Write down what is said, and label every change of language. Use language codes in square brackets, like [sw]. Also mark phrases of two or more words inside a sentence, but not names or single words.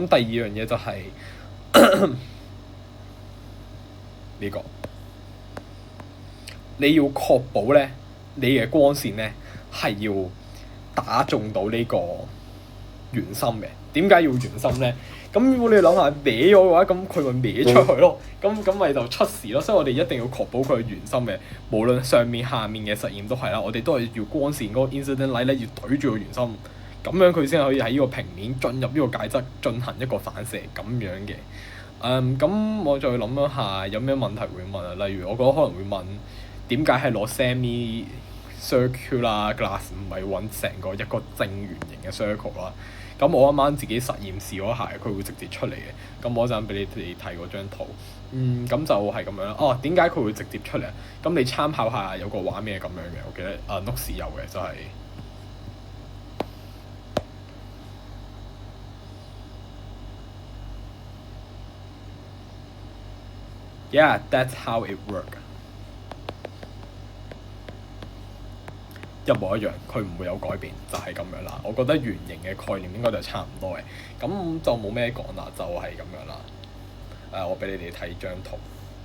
[yue] 咁第二樣嘢就係呢個，你要確保咧你嘅光線咧係要打中到呢個圓心嘅。點解要圓心咧？咁如果你諗下歪咗嘅話，咁佢咪歪出去咯？咁咪就出事咯。所以我哋一定要確保佢係圓心嘅，無論上面下面嘅實驗都係啦。我哋都係要光線嗰個 [en] incident light [yue] 咧，要對住個圓心，咁樣佢先可以喺呢個平面進入呢個介質進行一個反射咁樣嘅。咁我再諗一下有咩問題會問啊？例如我覺得可能會問點解係攞 [en] semi circular glass [yue] 唔係揾成個一個正圓形嘅 circle 啦？咁我啱啱自己實驗試嗰下，佢會直接出嚟嘅。咁我一陣俾你哋睇嗰張圖。咁就係咁樣啦。哦，點解佢會直接出嚟？咁你參考下有個畫面係咁樣嘅，我記得Notes 有嘅，就係、 [en] Yeah, that's how it works。 [yue] 一模一樣，佢唔會有改變，就係咁樣啦。我覺得圓形嘅概念應該就差唔多嘅，咁就冇咩講啦，就係咁樣啦。我俾你哋睇張圖。